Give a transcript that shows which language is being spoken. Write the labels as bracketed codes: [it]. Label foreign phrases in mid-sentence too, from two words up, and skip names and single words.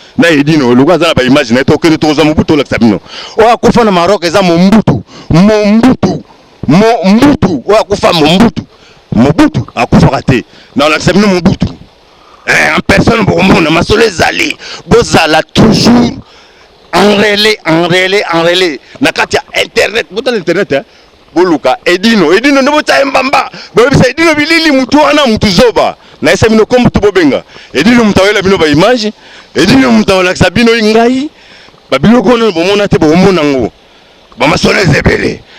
[ln] Na e Dino, loko aza na ba image na ye, tokende tokozwa Mobutu olakisa bino. Oh, akufa na Maroc, eza Mobutu. Mobutu. Mobutu. Oh, akufa Mobutu. Mobutu akufaka te. Na olakisa bino Mobutu. Eh, [fr] en personne [ln] bokomona, masolo ezali. [fr] Bozala toujours en relais, en relais, en relais. [ln] Na kati ya internet, botala internet, eh. Boluka, Edino, Edino nde botya ye mbamba. Boyebisa Edino Bilili, mutu wana, mutu zoba. Na esa bino kombo tu bobenga. Edino mutu awela bino ba image. Edino mutu awolakisa bino ngai. Ba biloko wana bomona te, bomona ngo. Ba masolo eza ebele.